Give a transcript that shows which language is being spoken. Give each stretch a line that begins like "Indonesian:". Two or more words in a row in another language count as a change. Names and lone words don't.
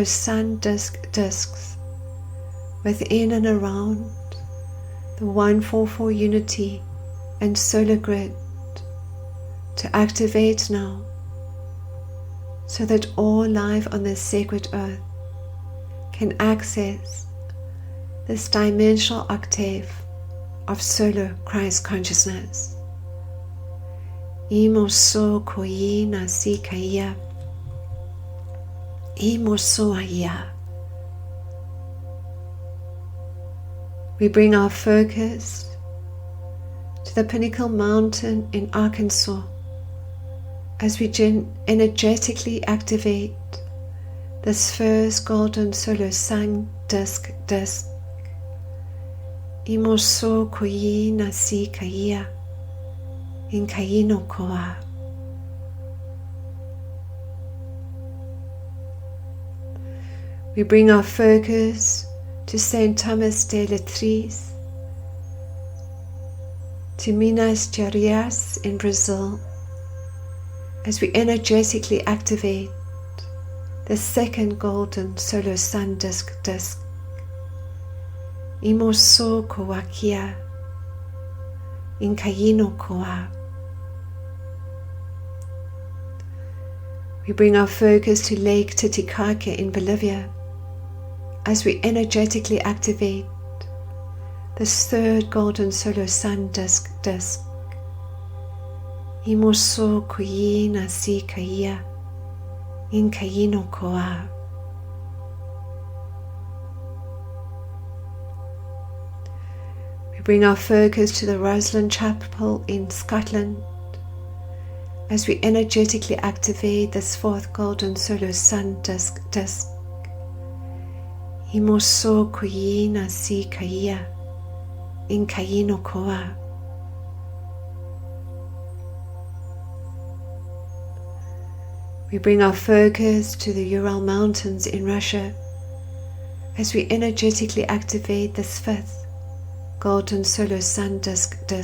English: sun discs within and around the 144 unity and solar grid to activate now, so that all life on this sacred earth can access this dimensional octave of solar Christ consciousness. Imo so koi nasi kaya, imo so aya. We bring our focus to the Pinnacle Mountain in Arkansas as we energetically activate this first golden solar sun disk. Imoso koyi nasi kaya in kayino koa. We bring our focus to Saint Thomas de Lettres, to Minas Gerais in Brazil, as we energetically activate the second golden solar sun disk. Imoso koakia in kayino koa. We bring our focus to Lake Titicaca in Bolivia, as we energetically activate this third golden solar sun disk. Imoso koyi nasi kaya in kayino koa. We bring our focus to the Rosslyn Chapel in Scotland, as we energetically activate this fourth golden solar sun disk. Imoso koyi nasi kaya in kayino koa. We bring our focus to the Ural Mountains in Russia, as we energetically activate this fifth golden solar sun disk.